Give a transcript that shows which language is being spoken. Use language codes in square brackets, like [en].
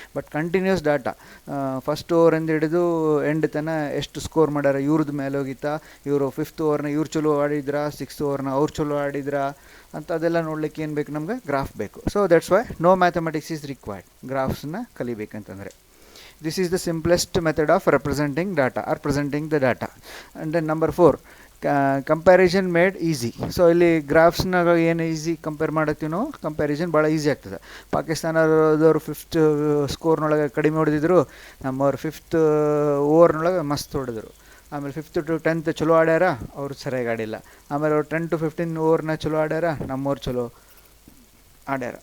[kn] But continuous data first ಓವರಿಂದ ಹಿಡಿದು end ತನಕ ಎಷ್ಟು ಸ್ಕೋರ್ ಮಾಡ್ಯಾರ, ಇವ್ರದ್ದು ಮೇಲೆ ಹೋಗಿತ್ತಾ, ಇವರು 5th ಓವರ್ನ ಇವ್ರು ಚಲೋ ಆಡಿದ್ರಾ, 6th ಓವರ್ನ ಅವ್ರು ಚಲೋ ಆಡಿದ್ರಾ ಅಂತ ಅದೆಲ್ಲ ನೋಡ್ಲಿಕ್ಕೆ ಏನು ಬೇಕು, ನಮ್ಗೆ ಗ್ರಾಫ್ ಬೇಕು. [en] so that's why no mathematics is required [kn] ಗ್ರಾಫ್ಸನ್ನ ಕಲಿಬೇಕಂತಂದರೆ. [en] This is the simplest method of representing data or presenting the data. And then number 4, comparison made easy. [kn] So ಇಲ್ಲಿ ಗ್ರಾಫ್ಸ್ನಾಗ ಏನು ಈಸಿ ಕಂಪೇರ್ ಮಾಡತ್ತೀವಿ ನಾವು, ಕಂಪ್ಯಾರಿಸನ್ ಭಾಳ ಈಸಿ ಆಗ್ತದೆ. ಪಾಕಿಸ್ತಾನದವರು 5th ಸ್ಕೋರ್ನೊಳಗೆ ಕಡಿಮೆ ಹೊಡೆದಿದ್ರು, ನಮ್ಮವ್ರು 5th ಓವರ್ನೊಳಗೆ ಮಸ್ತ್ ಹೊಡೆದ್ರು. ಆಮೇಲೆ 5th to 10th ಚಲೋ ಆಡ್ಯಾರ, ಅವ್ರು ಸರಿಯಾಗಿ ಆಡಿಲ್ಲ. ಆಮೇಲೆ ಅವ್ರು 10 to 15 ಓವರ್ನ ಚಲೋ ಆಡ್ಯಾರ, ನಮ್ಮವ್ರು ಚಲೋ ಆಡ್ಯಾರ.